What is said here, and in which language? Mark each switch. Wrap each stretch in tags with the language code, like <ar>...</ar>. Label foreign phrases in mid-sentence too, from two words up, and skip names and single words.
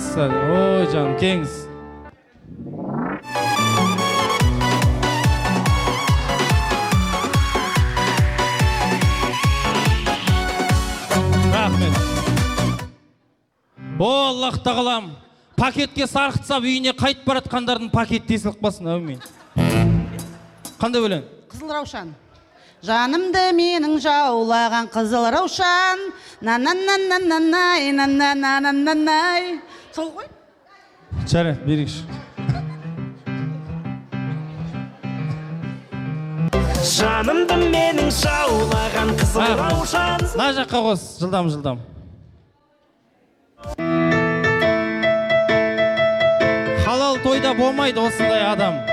<kk>Ой, жаным, кеңіз. Рахмет. О, Аллах тағалам. Пакетке сарқытсап үйіне қайтып баратқандардың пакет тесіліп қалсын, әумин. Қандай өлең? Қызыл Раушан. Жанымды менің жаулаған қызыл Раушан. На-на-на-на-на-най, на-на-на-на-на-най. Сол ғой? Жарайды, берейікші. Жанымды менің жаулаған қызыл Раушан. На жаққа қос, жылдам. Халал тойда болмайды осындай адам.</kk>